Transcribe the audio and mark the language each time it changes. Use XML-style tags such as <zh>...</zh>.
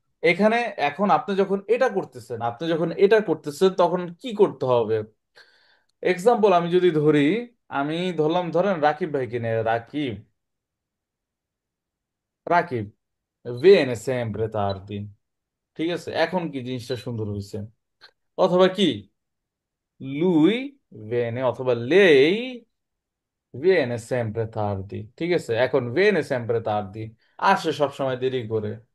<bn>এখানে এখন আপনি যখন এটা করতেছেন, তখন কি করতে হবে? এক্সাম্পল আমি যদি ধরি, আমি ধরলাম, ধরেন রাকিব ভাইকে নিয়ে, Rakib, Rakib</bn> <it>viene sempre tardi।</it> <bn>ঠিক আছে, এখন কি জিনিসটা সুন্দর হয়েছে? অথবা কি,</bn> <it>lui viene</it> <bn>অথবা</bn> <it>lei viene sempre tardi।</it> <bn>ঠিক আছে, এখন</bn> <it>viene sempre tardi,</it> <bn>আসে সব সময় দেরি করে।</bn>